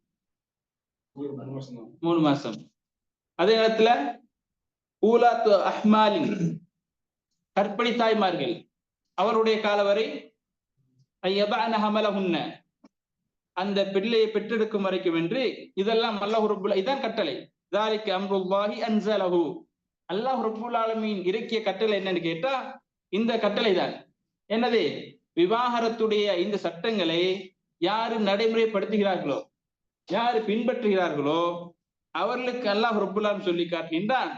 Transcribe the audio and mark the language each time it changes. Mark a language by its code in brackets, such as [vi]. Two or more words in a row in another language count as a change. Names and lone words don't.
[ta] 3 மாசம். அதே நேரத்துல [ar] أولات الأحمال, [ta] கர்ப்பிணி தாய்மார்கள், அவருடைய கால வரை அந்த பிள்ளையை பெற்றெடுக்கும் வரைக்கும் என்று, இதெல்லாம் அல்லாஹ் ரப்புல், இதான் கட்டளை. [ar] ذَلِكَ أَمْرُ اللَّهِ أَنْزَلَهُ, [ta] அல்லாஹ் ரப்புல் ஆலமீன் இறக்கிய கட்டளை என்னன்னு கேட்டா இந்த கட்டளை தான். என்னது? விவாகரத்துடைய இந்த சட்டங்களை யாரு நடைமுறைப்படுத்துகிறார்களோ, யாரு பின்பற்றுகிறார்களோ அவர்களுக்கு அல்லாஹ் ரப்புல் ஆலமீன் சொல்லி காட்டுகின்றான்.